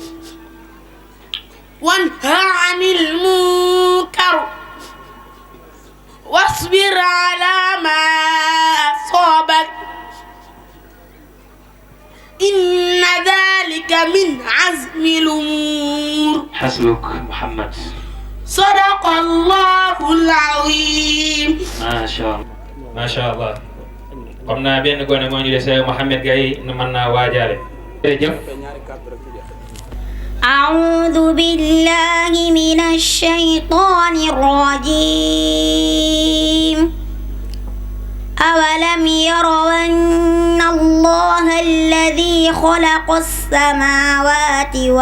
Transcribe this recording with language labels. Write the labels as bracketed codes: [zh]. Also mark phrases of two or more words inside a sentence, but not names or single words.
[ar] وانهى عن المنكر واصبر على ما أصابك إن ذلك من عزم الأمور. حسبك محمد. صدق الله العظيم. ما شاء الله [wo] xam naa benn gone moo ñu dese Mouhamed Gaye nu mën naa waajaale jërëjëf. [ar] أعوذ بالله من الشيطان الرجيم أولم يروا أن الله الذي خلق السماوات